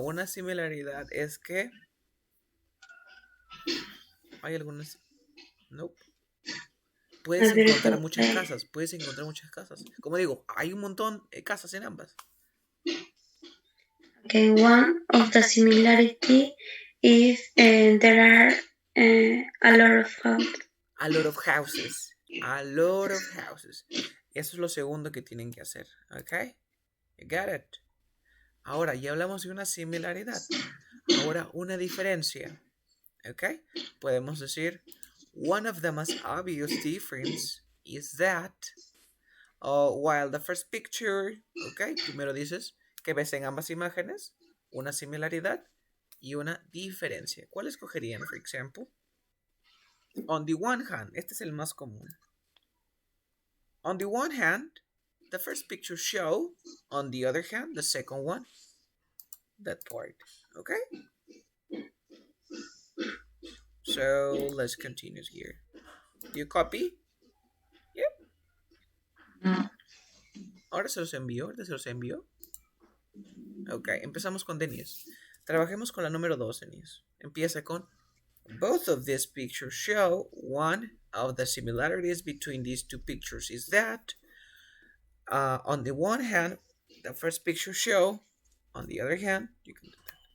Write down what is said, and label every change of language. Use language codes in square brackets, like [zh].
[es] Una similaridad es que hay algunas. Nope. Puedes encontrar muchas casas. Como digo, hay un montón de casas en ambas. [en] Okay, one of the similarity is there are a lot of houses. A lot of houses. A lot of houses. [es] Eso es lo segundo que tienen que hacer. ¿Ok? [en] You got it. [es] Ahora, ya hablamos de una similaridad. Ahora, una diferencia. ¿Ok? Podemos decir, [en] one of the most obvious difference is that while the first picture, [es] ¿ok? Primero dices que ves en ambas imágenes una similaridad. y una diferencia. ¿Cuál escogerían, [en] for example? On the one hand, [es] este es el más común. [en] On the one hand, the first picture show. On the other hand, the second one. That part. Okay? So let's continue here. Do you copy? [es] Yep. Ahora se los envío. Ok, empezamos con Denise. Trabajemos con la número 2, Denise. Empieza con [en] both of these pictures show one of the similarities between these two pictures is that on the one hand, the first picture show, on the other hand, you can do that.